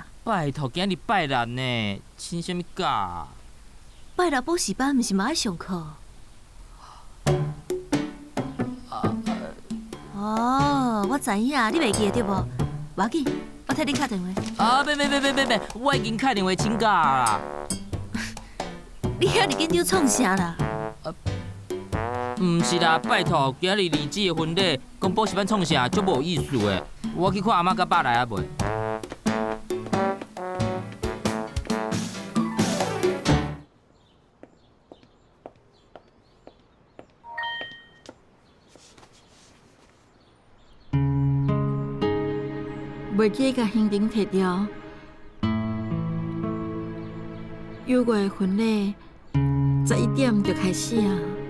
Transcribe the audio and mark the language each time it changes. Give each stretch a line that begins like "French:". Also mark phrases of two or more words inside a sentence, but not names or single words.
Min Nan Chinese: 拜托，今日拜六呢，请什么假？拜六补习班毋是嘛爱上课？哦，我知影，你袂记得对无？无要紧，我替你打电话。啊，别，我已经打电话请假啦。你遐尼紧张创啥啦？毋是啦，拜托，今日二姊的婚礼，讲补习班创啥，足无意思的。我去看阿妈甲爸来啊袂？袂记甲行程摕掉，有我的婚礼11点就开始啊。